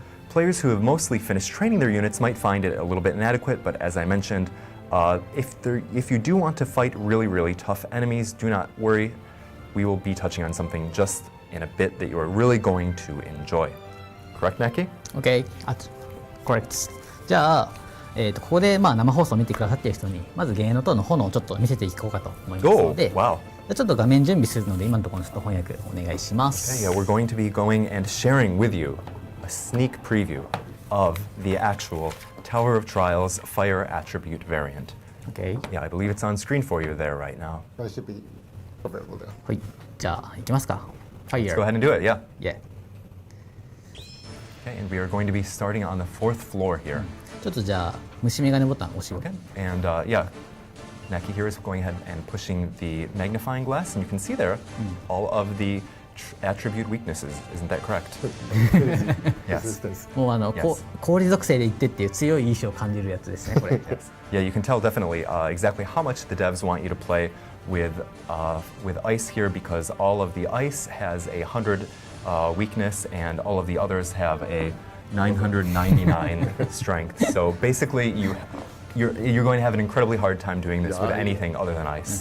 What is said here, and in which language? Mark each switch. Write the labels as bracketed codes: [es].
[en] Players who have mostly finished training their units might find it a little bit inadequate, but as I mentioned, if you do want to fight really, really tough enemies, do not worry. We will be touching on something just in a bit that you are really going to enjoy. Correct, Naki? OK. Correct. [ja] じゃあ、ここで生放送を見てくださっている人にまず芸の塔の炎をちょっと見せていこうかと思いますので、 [en] wow. [ja] ちょっと画面準備するので今のところのちょっと翻訳お願いします。 [en] Okay, yeah, we're going to be going and sharing with you a sneak preview of the actual Tower of Trials Fire attribute variant. OK. Yeah, I believe it's on screen for you there right now. I should be available there. [ja] はい。じゃあ行きますか。Fire. [en] Let's go ahead and do it, yeah. Yeah. Okay, and we are going to be starting on the 4th floor here. [ja] ちょっとじゃあ虫眼鏡ボタン押しよう。 [en] Okay, and yeah, Naki here is going ahead and pushing the magnifying glass, and you can see there all of the attribute weaknesses. Isn't that correct? Yes. Resistance. [ja] もう [en] Yes. [ja] 氷属性で言ってっていう強い意志を感じるやつですねこれ。 [en] Yeah, you can tell definitely exactly how much the devs want you to play with ice here, because all of the ice has a 100 weakness and all of the others have a 999 strength. So basically, you're going to have an incredibly hard time doing this with anything other than ice.